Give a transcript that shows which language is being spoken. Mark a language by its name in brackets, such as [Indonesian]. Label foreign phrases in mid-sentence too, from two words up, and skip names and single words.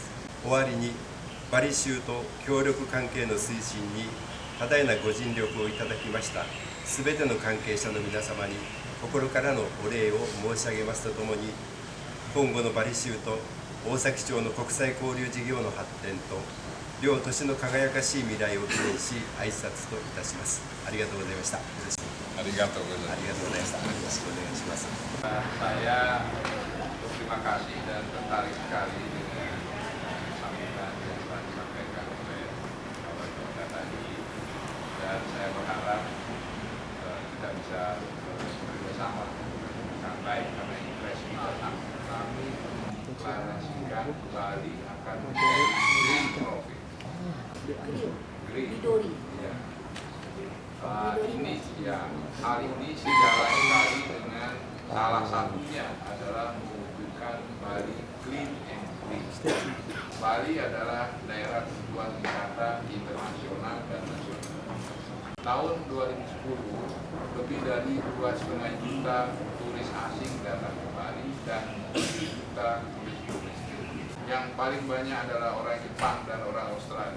[Japanese] 終わりに、バリ州と協力関係の推進に多大なご尽力をいただきましたすべての関係者の皆様に心からのお礼を申し上げますとともに、今後のバリ州と大崎町の国際交流事業の発展と両都市の輝かしい未来を記念し挨拶といたします。ありがとうございました。よろしくありがとうございます。ありがとうございました。よろしくお願いします。 [Indonesian] Saya berterima kasih dan tertarik sekali dengan sambutan yang telah disampaikan oleh Bapak Jota tadi, dan saya berharap kita bisa bekerjasama dengan baik karena impresi kita kami deklarasikan Bali akan menjadi [English] green profit. [Indonesian] Green. Ya. Hal ini sejalan sekali dengan salah satunya adalah mewujudkan Bali [English] clean and green. [Indonesian] Bali adalah daerah tujuan wisata internasional dan nasional. Tahun 2010 lebih dari 2,5 juta turis asing datang ke Bali dan 1 juta turis domestik. Yang paling banyak adalah orang Jepang dan orang Australia.